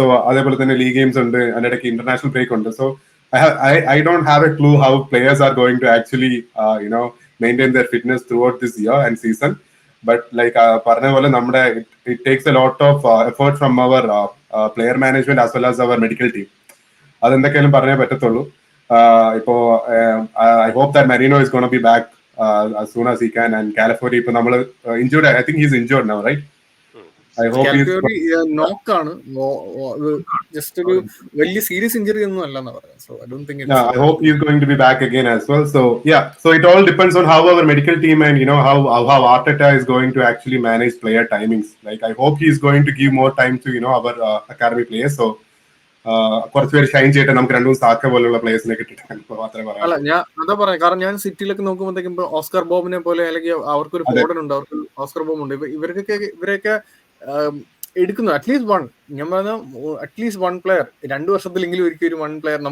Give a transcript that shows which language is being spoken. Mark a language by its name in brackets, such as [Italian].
[Malayalam] So അതേപോലെ തന്നെ league games ഉണ്ട്, അതിനിടയ്ക്ക് ഇന്റർനാഷണൽ ബ്രേക്ക് ഉണ്ട്. [English] So I don't have a clue how players are going to actually maintain their fitness throughout this year and season. But like [Malayalam] പറഞ്ഞ പോലെ നമ്മുടെ [English] it takes a lot of effort from our player management as well as our medical team. [Malayalam] അതെന്തൊക്കെയാലും പറഞ്ഞേ പറ്റത്തുള്ളൂ. ഇപ്പോ [English] I hope that Marino is going to be back as soon as he can, and Calafiori [Malayalam] ഇപ്പൊ നമ്മൾ [English] injured, I think he's injured now, right? I hope [Malayalam] നോക്കാണ്, just ഒരു വലിയ serious injury ഒന്നും അല്ലെന്നാ പറയാം. [English] So I don't think it's I hope he's going to be back again as well. So so it all depends on how our medical team and how Arteta is going to actually manage player timings. Like I hope he's going to give more time to our academy players. [Malayalam] So കുറച്ച് പേര് ഷൈൻ ചെയ്തിട്ട് നമുക്ക് രണ്ടും Saka പോലുള്ള പ്ലേയേഴ്സിനെ കിട്ടിയിട്ടാണ് മാത്രമേ പറയാം. അല്ല, ഞാൻ അതാ പറയാം, കാരണം ഞാൻ സിറ്റിയിലൊക്കെ നോക്കുമ്പോഴത്തേക്കും ഓസ്കർ ബോബിനെ പോലെ അല്ലെങ്കിൽ അവർക്കൊരു ഫോർഡൻ ഉണ്ട്, അവർക്ക് ഓസ്കർ ബോബ് ഉണ്ട്, ഇവരൊക്കെ എടുക്കുന്നു. അറ്റ്ലീസ്റ്റ് വൺ, ഞാൻ പറഞ്ഞ അറ്റ്ലീസ്റ്റ് വൺ പ്ലെയർ 2 വർഷത്തിലെങ്കിലും ഒരിക്കലും ഒരു 1 പ്ലെയർ.